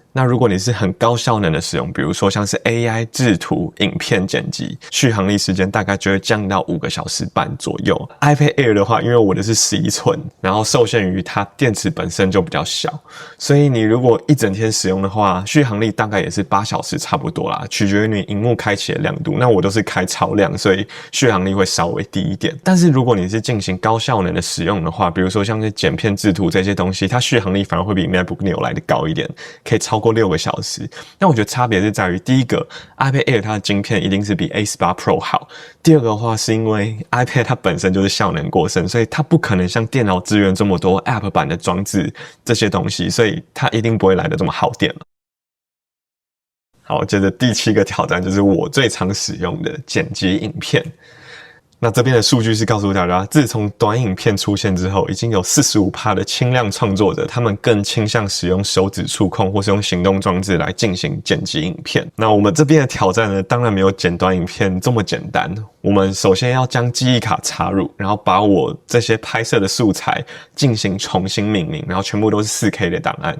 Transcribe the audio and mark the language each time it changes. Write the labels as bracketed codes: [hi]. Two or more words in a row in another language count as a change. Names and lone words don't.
[zh] 那如果你是很高效能的使用，比如說像是 AI 製圖、影片剪輯，續航力時間大概就會降到5個小時半左右。iPad Air 的話，因為我的是11寸，然後受限於它電池本身就比較小，所以你如果一整天使用的話，續航力大概也是8小時差不多啦，取決於你熒幕開啟的亮度。那我都是開超亮，所以續航力會稍微低一點。但是如果你是進行高效能的使用的話，比如說像是剪片製圖這些東西，它續航力反而會比 MacBook Neo 來的高一點，可以超過6個小時。那我覺得差別是在於，第一個 iPad Air 它的晶片一定是比 A18 Pro 好，第二個的話是因為 iPad 它本身就是效能過剩，所以它不可能像電腦支援這麼多 App 版的裝置這些東西，所以它一定不會來的這麼耗電了。好，接着第7個挑戰就是我最常使用的剪輯影片。那這邊的數據是告訴大家，自從短影片出現之後，已經有 45% 的輕量創作者，他們更傾向使用手指觸控或是用行動裝置來進行剪輯影片。那我們這邊的挑戰呢，當然沒有剪短影片這麼簡單。我們首先要將記憶卡插入，然後把我這些拍攝的素材進行重新命名，然後全部都是 4K 的檔案。